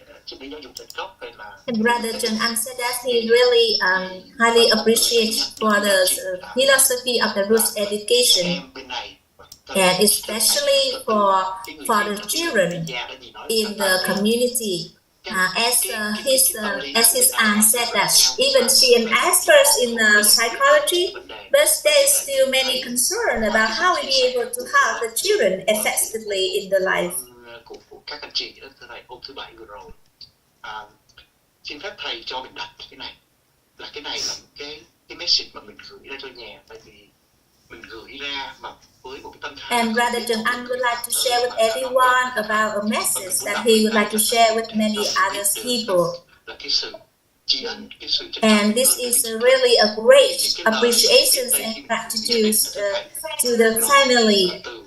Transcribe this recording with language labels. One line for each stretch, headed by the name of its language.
English: And Brother John An said that he really highly appreciates for the philosophy of the roots education, and especially for the children in the community. As his aunt said that even she is an expert in psychology, but there's still many concern about how we be able to help the children effectively in the life.
Vietnamese: Các anh chị đó, thưa thầy, hôm thứ Bảy vừa rồi, xin phép thầy cho mình đặt cái này là cái message mà mình gửi ra cho nhà, tại vì mình gửi ra mà với một cái tâm thái.
English: And Brother John An would like to share with everyone about a message that he would like to share with many other people.
Vietnamese: Là cái sự tri ân, cái sự trân trọng.
English: And this is really a great appreciation and gratitude to the family.